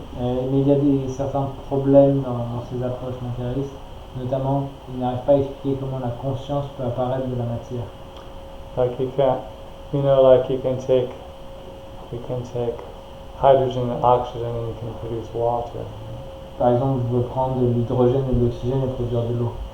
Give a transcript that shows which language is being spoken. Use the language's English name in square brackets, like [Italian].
[French] Mais il y a certains problèmes dans ces approches matérialistes, notamment ils n'arrivent pas à expliquer comment la conscience peut apparaître de la matière. [English] Like you can take hydrogen and oxygen and you can produce water. [French] Par exemple, vous pouvez prendre de l'hydrogène et de l'oxygène et produire de l'eau.